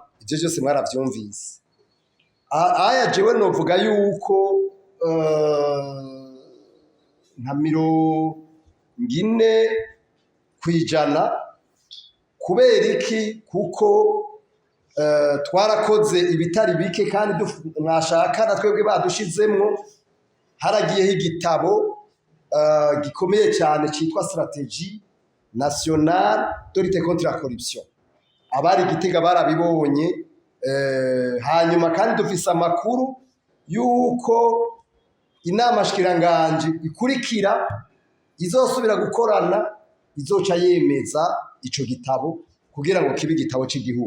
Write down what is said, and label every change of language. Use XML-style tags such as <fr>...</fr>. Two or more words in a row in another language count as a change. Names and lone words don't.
<rn>Ivyo byose mwaravyumvise. Aya jewe novuga yuko nka 40% kubera iki kuko twarakoze ibitari bike kandi mwashaka na twebwe badushizemwo haragiyeho igitabo gikomeye cyane cyitwa</rn> <fr>stratégie nationale de lutte contre la corruption</fr> <rn>abari Gitega barabibonye hanyuma kandi dufise amakuru yuko inama shikiranganje ikurikira izosubira gukorana izoca yemeza ico gitabo kugira ngo kibe igitabo cy'igihugu.</rn>